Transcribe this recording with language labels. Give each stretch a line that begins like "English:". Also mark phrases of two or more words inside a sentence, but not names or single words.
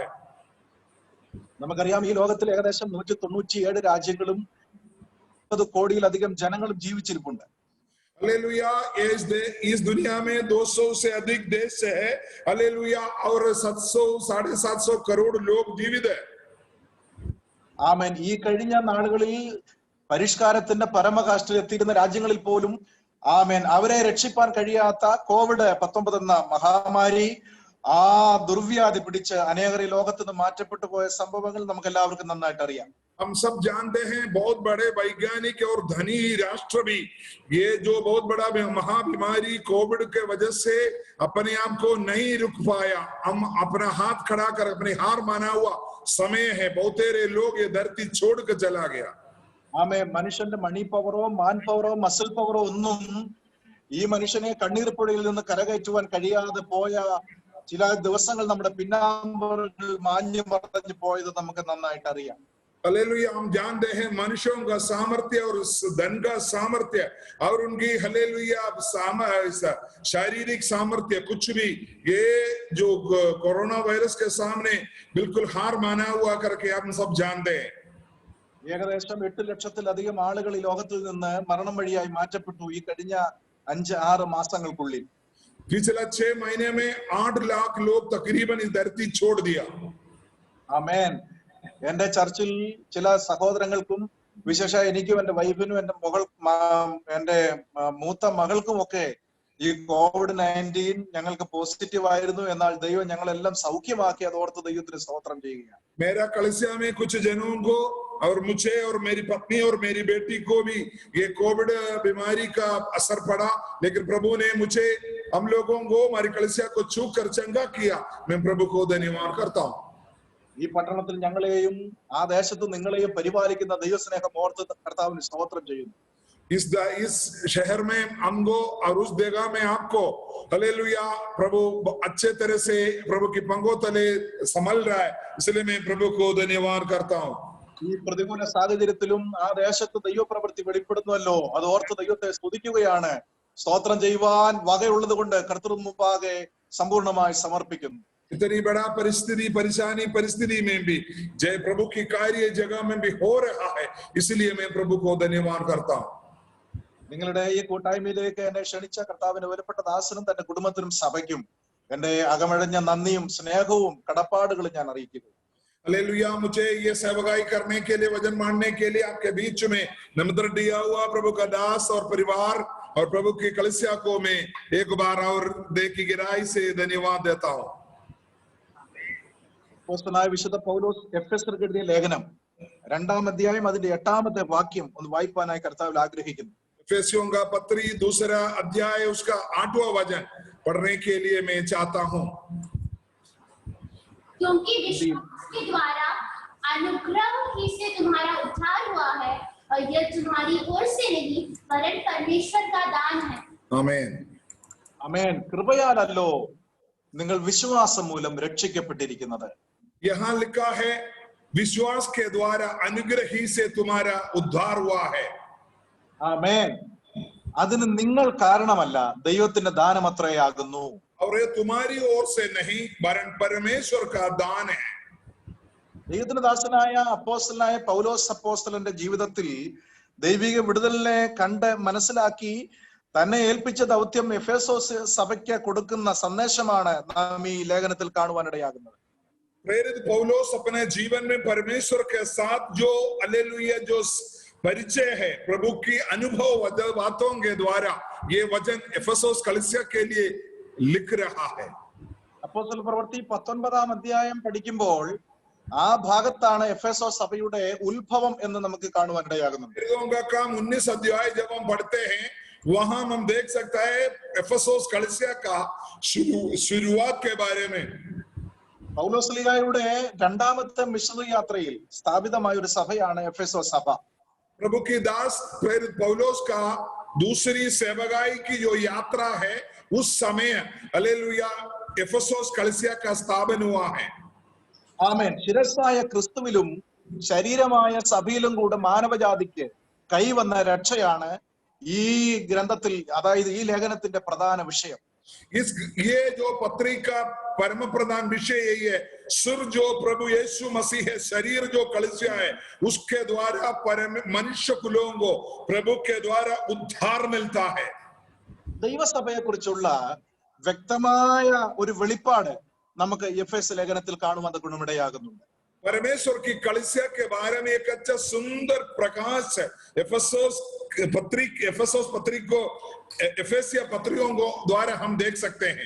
Malayalam: നമുക്കറിയാം ഈ ലോകത്തിൽ ഏകദേശം 197 രാജ്യങ്ങളും 30 കോടിയിലധികം ജനങ്ങളും ജീവിച്ചിരിപ്പുണ്ട്.
Hindi: हालेलुया। इस दुनिया में 200 से अधिक देश है, हालेलुया, और 700 750 करोड़ लोग जीवित है।
Malayalam: ആമേൻ. ഈ കഴിഞ്ഞ നാളുകളിൽ പരിഷ്കാരത്തിന്റെ പരമകാഷ്ഠയിൽ എത്തിയിരുന്ന രാജ്യങ്ങളിൽ പോലും ആമേൻ അവരെ രക്ഷിപ്പാൻ കഴിയാത്ത COVID-19 എന്ന മഹാമാരി, ആ ദുർവ്യാധി പിടിച്ച് അനേകർ ഈ ലോകത്ത് നിന്ന് മാറ്റപ്പെട്ടു പോയ സംഭവങ്ങൾ നമുക്ക് എല്ലാവർക്കും നന്നായിട്ട് അറിയാം.
Hindi: हम सब जानते हैं बहुत बड़े वैज्ञानिक और धनी राष्ट्र भी ये जो बहुत बड़ा महाबीमारी कोविड के वजह से अपने आप को नहीं रुक पाया, हम अपना हाथ खड़ा कर अपने हार माना हुआ समय है, बहुतेरे लोग ये धरती छोड़ कर चला गया।
Malayalam: ആമേ. മനുഷ്യന്റെ
English: money powero man powero muscle powero
Malayalam: ഒന്നും ഈ മനുഷ്യനെ കണ്ണീർ പുഴയിൽ നിന്ന് കരകയറ്റുവാൻ കഴിയാതെ പോയ ചില ദിവസങ്ങൾ നമ്മുടെ പിന്നാമ്പുറങ്ങൾ മാഞ്ഞു മറഞ്ഞു പോയത് നമുക്ക് നന്നായിട്ട് അറിയാം.
Hindi: हालेलुया। हम जानते हैं मनुष्यों का सामर्थ्य और धन का सामर्थ्य और उनकी हालेलुया शारीरिक सामर्थ्य कुछ भी ये जो कोरोना वायरस के सामने बिल्कुल हार माना हुआ करके हम सब जानते हैं।
Malayalam: ഏകദേശം 8 ലക്ഷത്തിലധികം ആളുകൾ ഈ ലോകത്തിൽ നിന്ന് മരണം വഴിയായി മാറ്റപ്പെട്ടു ഈ കഴിഞ്ഞ 5-6 മാസങ്ങൾക്കുള്ളിൽ.
Hindi: पिछले 6 महीने में 8 लाख लोग तकरीबन इस धरती छोड़ दिया।
Malayalam: ആമേൻ. എന്റെ ചർച്ചിൽ ചില സഹോദരങ്ങൾക്കും വിശേഷ എനിക്കും എന്റെ വൈഫിനും എന്റെ മൂത്ത മകൾക്കും ഒക്കെ ഈ COVID-19 ഞങ്ങൾക്ക് പോസിറ്റീവ് ആയിരുന്നു. എന്നാൽ ദൈവം ഞങ്ങളെല്ലാം സൗഖ്യമാക്കി. അതോർത്ത് ദൈവത്തിന് സ്തോത്രം ചെയ്യുകയാണ്.
Hindi: मेरा कलिसिया में कुछ जनों को और मुझे और मेरी पत्नी और मेरी बेटी को भी ये कोविड बीमारी का असर पड़ा, लेकिन प्रभु ने मुझे हम लोगों को हमारी कलिसिया को छू कर चंगा किया। मैं प्रभु को धन्यवाद करता हूँ।
Malayalam: ഈ പട്ടണത്തിൽ ഞങ്ങളെയും ആ ദേശത്ത് നിങ്ങളെയും പരിപാലിക്കുന്ന ദൈവസ്നേഹം ഓർത്ത് കർത്താവിന് സ്തോത്രം ചെയ്യുന്നു.
Hindi: इस शहर में हमको और उस जगह में आपको हालेलुया प्रभु अच्छे तरह से प्रभु की पंगों तले संभल रहा है, इसलिए मैं प्रभु को धन्यवाद करता हूँ।
Malayalam: ഈ പ്രതികൂല സാഹചര്യത്തിലും ആ ദേശത്ത് ദൈവപ്രവൃത്തി വെളിപ്പെടുന്നുവല്ലോ, അത് ഓർത്ത് ദൈവത്തെ സ്തുതിക്കുകയാണ്. സ്തോത്രം ചെയ്യുവാൻ വകയുള്ളത് കൊണ്ട് കർത്തൃ മുമ്പാകെ സമ്പൂർണമായി സമർപ്പിക്കുന്നു.
Hindi: इतनी बड़ा परेशानी परिस्थिति में भी जय प्रभु की कार्य जगह में भी हो रहा है, इसलिए मैं प्रभु को धन्यवाद करता हूँ।
Malayalam: നിങ്ങളുടെ ഈ കൂട്ടായ്മയിലേക്ക് എന്നെ ക്ഷണിച്ച കർത്താവിന് വിലപ്പെട്ട ദാസനും തന്റെ കുടുംബത്തിനും സഭയ്ക്കും എന്റെ അകമഴഞ്ഞ നന്ദിയും സ്നേഹവും കടപ്പാടുകളും ഞാൻ അറിയിക്കുന്നു.
Hindi: हालेलुया। मुझे ये सेवकाई करने के लिए, वचन मानने के लिए आपके बीच में निमंत्रण दिया हुआ प्रभु का दास और परिवार और प्रभु की कलीसिया को मैं एक बार और दिल की गहराई से धन्यवाद देता हूँ।
Malayalam: അപ്പോസ്തലനായ വിശുദ്ധ പൗലോസ് എഫെസ്യർക്ക് എഴുതിയ ലേഖനം 2-ാം അധ്യായം അതിന്റെ 8-ാമത്തെ വാക്യം ഒന്ന് വായിപ്പാനായി കർത്താവിൽ ആഗ്രഹിക്കുന്നു.
Hindi: एफेसियों का पत्री 2 अध्याय उसका 8वां वचन पढ़ने के लिए मैं चाहता हूँ। क्योंकि विश्वास के द्वारा अनुग्रह ही से तुम्हारा उद्धार हुआ है, और यह तुम्हारी ओर से नहीं वरन परमेश्वर का दान है। आमीन।
Malayalam: ആമേൻ. കൃപയാലല്ലോ നിങ്ങൾ വിശ്വാസം മൂലം രക്ഷിക്കപ്പെട്ടിരിക്കുന്നത്.
Hindi: यहाँ लिखा है विश्वास के द्वारा अनुग्रह ही से तुम्हारा उद्धार हुआ है।
Malayalam: ആമേൻ. അതിന് നിങ്ങൾ കാരണമല്ല, ദൈവത്തിന്റെ ദാനം അത്രയാകുന്നു.
Hindi: और ये तुम्हारी ओर से नहीं वरन परमेश्वर का दान है।
Malayalam: ദൈവത്തിന്റെ ദാസനായ അപ്പോസ്തലനായ പൗലോസ് അപ്പോസ്തലന്റെ ജീവിതത്തിൽ ദൈവിക വിടുതലിനെ കണ്ട് മനസ്സിലാക്കി തന്നെ ഏൽപ്പിച്ച ദൗത്യം എഫേസോസ് സഭയ്ക്ക് കൊടുക്കുന്ന സന്ദേശമാണ് നാം ഈ ലേഖനത്തിൽ കാണുവാനിടയാകുന്നത്.
Hindi: प्रेरित पौलुस अपने जीवन में परमेश्वर के साथ जो हालेलुया जो परिचय है, प्रभु की अनुभव बातों के द्वारा ये वचन एफेसोस कलीसिया के लिए लिख रहा है।
Malayalam: അപ്പോസ്തല പ്രവൃത്തി 19-ാം അധ്യായം പഠിക്കുമ്പോൾ ആ ഭാഗത്താണ് എഫെസോസ് സഭയുടെ ഉത്ഭവം എന്ന് നമുക്ക് കാണുവാൻ ഇടയാകുന്നത്.
Hindi: का काम 19 अध्याय जब हम पढ़ते हैं वहां हम देख सकता है एफेसोस कलीसिया का शुरुआत के बारे में।
Malayalam: പൗലോസ്ലീഹായുടെ രണ്ടാമത്തെ മിഷണറി യാത്രയിൽ സ്ഥാപിതമായ ഒരു സഭയാണ് എഫെസോസ് സഭ.
Hindi: प्रभु की दास प्रेरित पौलुस का दूसरी सेवकाई की जो यात्रा है उस समय हालेलुया एफेसोस कलीसिया का स्थापन हुआ है।
Malayalam: ആമേൻ. ശിരസ്സായ ക്രിസ്തുവിലും ശരീരമായ സഭയിലും കൂടെ മാനവജാതിക്ക് കൈവന്ന രക്ഷയാണ് ഈ ഗ്രന്ഥത്തിൽ, അതായത് ഈ ലേഖനത്തിന്റെ പ്രധാന വിഷയം.
Hindi: ये जो पत्रिका परम प्रधान विषय यही है, सिर जो प्रभु यीशु मसीह है, शरीर जो कलीसिया है, उसके द्वारा परम मनुष्य कुलों को प्रभु के द्वारा उद्धार मिलता है।
Malayalam: ദൈവസഭയെ കുറിച്ചുള്ള വ്യക്തമായ ഒരു വെളിപ്പാട് നമുക്ക് എഫേസ് ലേഖനത്തിൽ കാണുവാൻ ഗുണമിടയാകുന്നുണ്ട്.
Hindi: परमेश्वर की कलीसिया के बारे में एक अच्छा सुंदर प्रकाश है एफेसोस पत्रिको एफेसिया पत्रिकों को द्वारा हम देख सकते हैं।